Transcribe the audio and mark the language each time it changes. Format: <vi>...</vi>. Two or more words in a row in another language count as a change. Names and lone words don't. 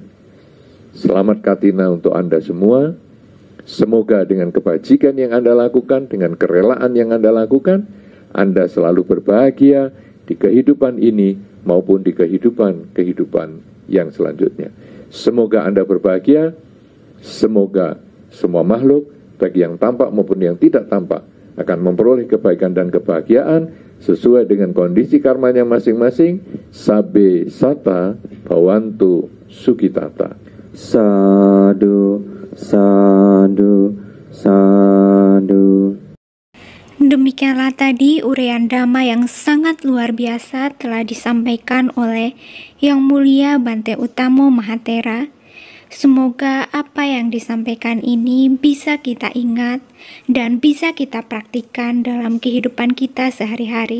<id>Selamat Katina untuk Anda semua. Semoga dengan kebajikan yang Anda lakukan, dengan kerelaan yang Anda lakukan, Anda selalu berbahagia di kehidupan ini maupun di kehidupan yang selanjutnya. Semoga Anda berbahagia. Semoga semua makhluk, baik yang tampak maupun yang tidak tampak, akan memperoleh kebaikan dan kebahagiaan sesuai dengan kondisi karmanya masing-masing.</id> <pi>Sabe sata bhavantu sukhitata. Sadu, sadu, sadu.</pi> <id>Demikianlah tadi uraian Dhamma yang sangat luar biasa telah disampaikan oleh Yang Mulia Bante Utamo Mahatera. Semoga apa yang disampaikan ini bisa kita ingat dan bisa kita praktikkan dalam kehidupan kita sehari-hari.</id>